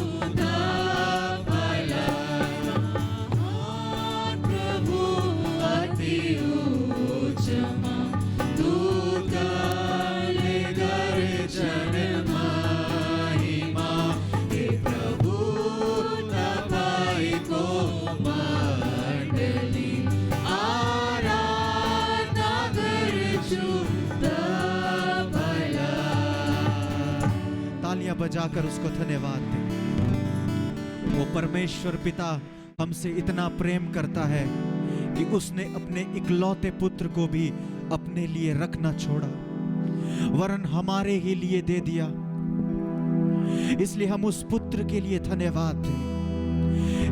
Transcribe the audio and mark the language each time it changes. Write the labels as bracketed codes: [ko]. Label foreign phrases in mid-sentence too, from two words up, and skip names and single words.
[ne] प्रभु अति उच्चमा दूतले गर्छन् महिमा हे प्रभु तपाईँको मण्डली आराधना गर्छु तपाईँलाई। [hi] तालियां बजाकर उसको धन्यवाद दें। वो परमेश्वर पिता हमसे इतना प्रेम करता है कि उसने अपने इकलौते पुत्र को भी अपने लिए रखना छोड़ा, वरन हमारे ही लिए दे दिया। इसलिए हम उस पुत्र के लिए धन्यवाद दें।